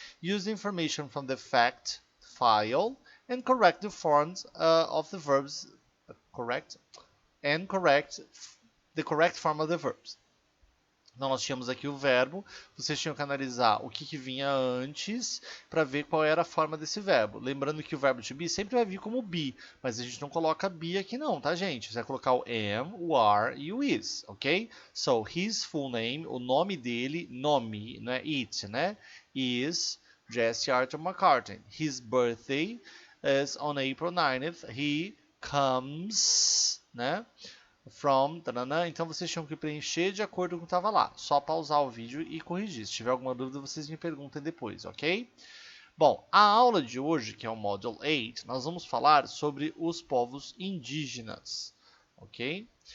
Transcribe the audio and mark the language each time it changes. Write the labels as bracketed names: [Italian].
[English] Use the information from the fact file and correct the forms of the verbs the correct form of the verbs. [Portuguese] Então nós tínhamos aqui o verbo, vocês tinham que analisar o que vinha antes para ver qual era a forma desse verbo. Lembrando que o verbo to be sempre vai vir como be, mas a gente não coloca be aqui não, tá gente? Você vai colocar o am, o are e o is, ok? [English] So, his full name, [Portuguese] o nome dele, nome, não é it, né? [English] Is Jesse Arthur McCartney. His birthday is on April 9th. He comes, né? From, tanana. [Portuguese] Então vocês tinham que preencher de acordo com o que estava lá. Só pausar o vídeo e corrigir. Se tiver alguma dúvida, vocês me perguntem depois, ok? Bom, a aula de hoje, que é o Module 8, nós vamos falar sobre os povos indígenas, ok?